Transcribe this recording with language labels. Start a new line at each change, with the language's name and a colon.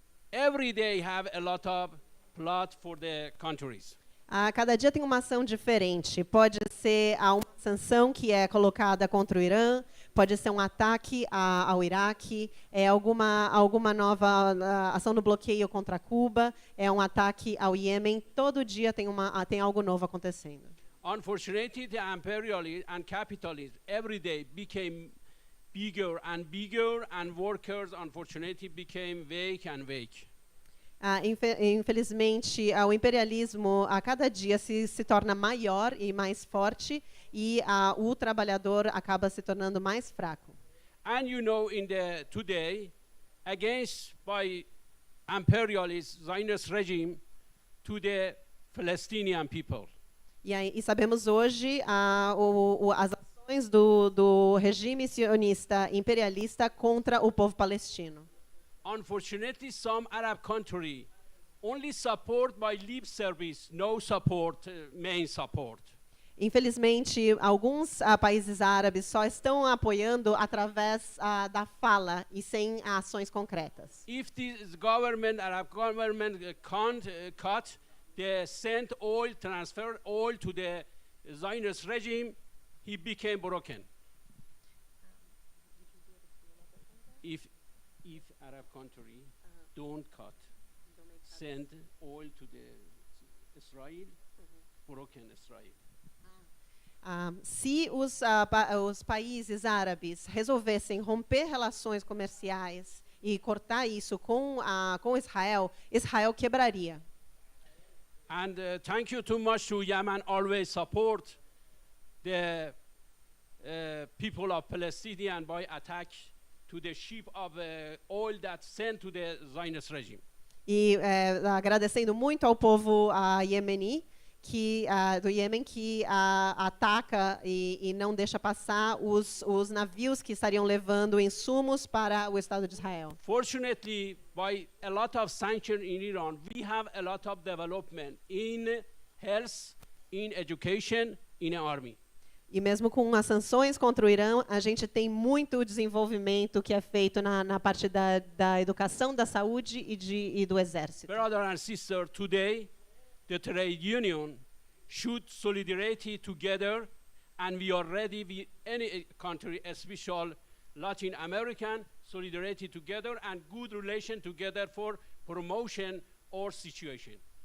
English: Every day have a lot of plot for the countries.
Portuguese: Cada dia tem uma ação diferente. Pode ser uma sanção que é colocada contra o Irã, pode ser um ataque ao Iraque, alguma nova ação no bloqueio contra Cuba, um ataque ao Iêmen. Todo dia tem algo novo acontecendo.
English: Unfortunately, the imperialism and capitalism every day became bigger, and workers, unfortunately, became weak and weak.
Portuguese: Infelizmente, o imperialismo a cada dia se torna maior e mais forte, e o trabalhador acaba se tornando mais fraco.
English: And you know, today, against by imperialist Zionist regime to the Palestinian people.
Portuguese: E sabemos hoje as ações do regime sionista imperialista contra o povo palestino.
English: Unfortunately, some Arab countries only support by lip service, no support, main support.
Portuguese: Infelizmente, alguns países árabes só estão apoiando através da fala e sem ações concretas.
English: If this Arab government can't cut the sent oil, transfer oil to the Zionist regime, he became broken. If Arab country don't cut, send oil to the Israel, broken Israel.
Portuguese: Se os países árabes resolvessem romper relações comerciais e cortar isso com Israel, Israel quebraria.
English: And thank you too much to Yemen, always support the people of Palestine by attack to the ship of oil that sent to the Zionist regime.
Portuguese: E agradecendo muito ao povo iemeni, do Iêmen, que ataca e não deixa passar os navios que estariam levando insumos para o Estado de Israel.
English: Fortunately, by a lot of sanctions in Iran, we have a lot of development in health, in education, in the army.
Portuguese: E mesmo com as sanções contra o Irã, a gente tem muito desenvolvimento que é feito na parte da educação, da saúde e do exército.
English: Brother and sister, today the trade union should solidarity together, and we are ready with any country, especially Latin American, solidarity together and good relation together for promotion or situation.